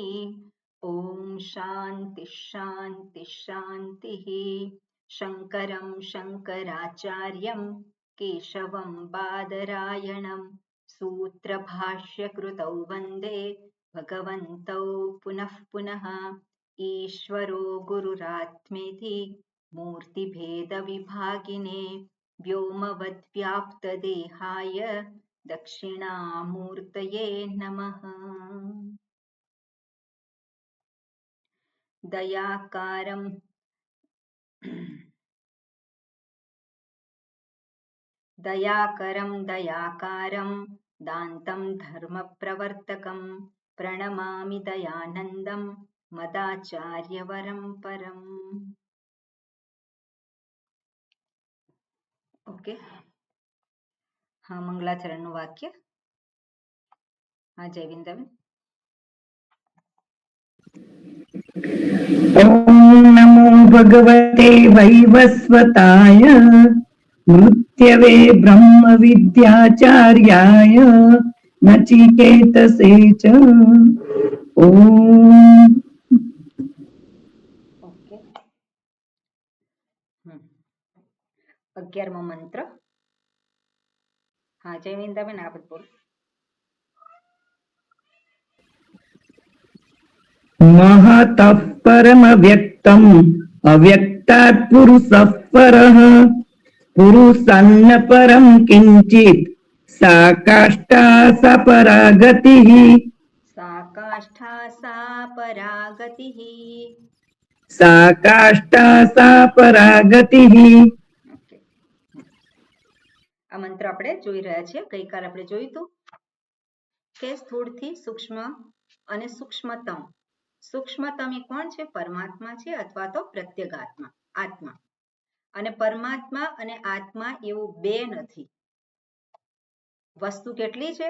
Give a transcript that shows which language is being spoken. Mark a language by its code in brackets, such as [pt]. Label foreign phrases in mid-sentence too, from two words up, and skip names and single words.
[sa] ॐ शान्तिः शान्तिः शान्तिः. शङ्करं शङ्कराचार्यं केशवं बादरायणं सूत्रभाष्यकृतौ वन्दे भगवन्तौ पुनः पुनः. ईश्वरो गुरुरात्मेति मूर्तिभेदविभागिने व्योमवद्व्याप्तदेहाय दक्षिणामूर्तये नमः. दयाकारं दयाकारं दान्तं धर्मप्रवर्तकं प्रणमामि दयानन्दं मदाचार्यवरं परम्. [gu] ઓકે, હા, મંગલાચરણનું વાક્ય. હા, જયવિંદબેન. [sa] ॐ नमो भगवते वैवस्वताय मृत्यवे ब्रह्म विद्याचार्याय नचिकेतसे च. ઓમ. [gu] ઓકે, 11મો મંત્ર. હા, જયવિંદાબેન આપ બોલો. [sa] महतः परमव्यक्तम् अव्यक्तात् पुरुषः परः पुरुषान्न परं किञ्चित् सा काष्ठा सा परागतिः. सा काष्ठा सा परागतिः. सा काष्ठा सा परागतिः. [gu] ઓકે, આ મંત્ર આપણે જોઈ રહ્યા છીએ. ગઈકાલે આપણે જોયું હતું કે સ્થૂળથી સૂક્ષ્મ અને સૂક્ષ્મતમ. સૂક્ષ્મતમ એ કોણ છે? પરમાત્મા છે અથવા તો પ્રત્યેગાત્મા, આત્મા. અને પરમાત્મા અને આત્મા એવું બે નથી. વસ્તુ કેટલી છે?